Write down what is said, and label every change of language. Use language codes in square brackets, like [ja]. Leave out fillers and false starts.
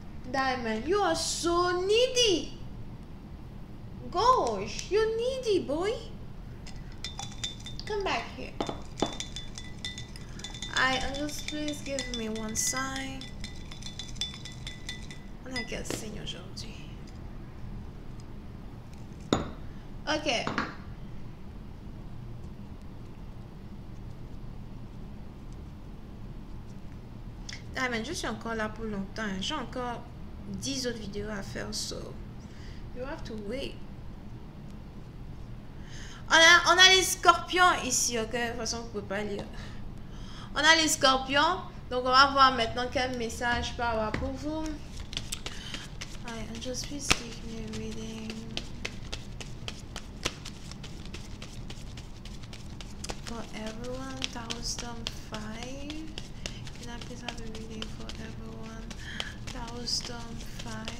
[en] Diamond, you are so needy. Gosh, you're needy, boy. Come back here. Angels, please give me one sign. [fr] On a quel signe aujourd'hui? Ok. Diamond, je suis encore là pour longtemps. J'ai encore 10 autres vidéos à faire, [en] so you have to wait. [fr] On a les scorpions ici, ok? De toute façon, vous pouvez pas lire. On a les scorpions, donc on va voir maintenant quel message peut avoir pour vous. [en] Just please give me a reading for everyone. Tarot Storm 5. Can I please have a reading for everyone? Tarot Storm 5.